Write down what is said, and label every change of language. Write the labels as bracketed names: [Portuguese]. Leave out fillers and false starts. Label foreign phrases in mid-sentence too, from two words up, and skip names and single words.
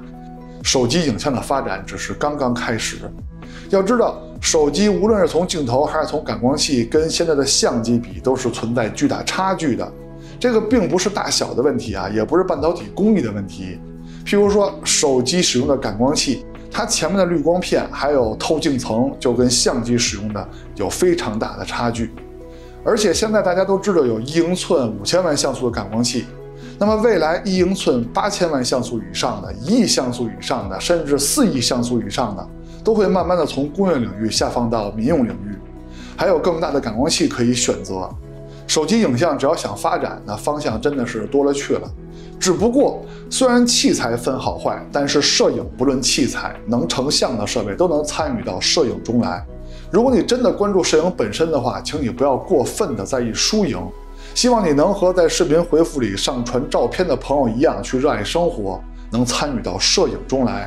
[Chinese] 手機影像的發展只是剛刚開始。要知道，手機無論是從鏡頭還是從感光器跟現在的相機比，都是存在巨大差距的。這個並不是大小的問題啊，也不是半導體工藝的問題。譬如說，手機使用的感光器，它前面的濾光片還有透鏡層就跟相機使用的有非常大的差距。而且現在大家都知道有1英寸5000萬像素的感光器，那麼未來1英寸8000萬像素以上的、1億像素以上的，甚至4億像素以上的，都會慢慢的從工業領域下放到民用領域，還有更大的感光器可以選擇。手機影像只要想發展，那方向真的是多了去了。只不過雖然器材分好壞，但是攝影不論器材，能成像的設備都能參與到攝影中來。如果你真的關注攝影本身的話，請你不要過分的在意輸贏。希望你能和在視頻回復裡上傳照片的朋友一樣，去熱愛生活，能參與到攝影中來。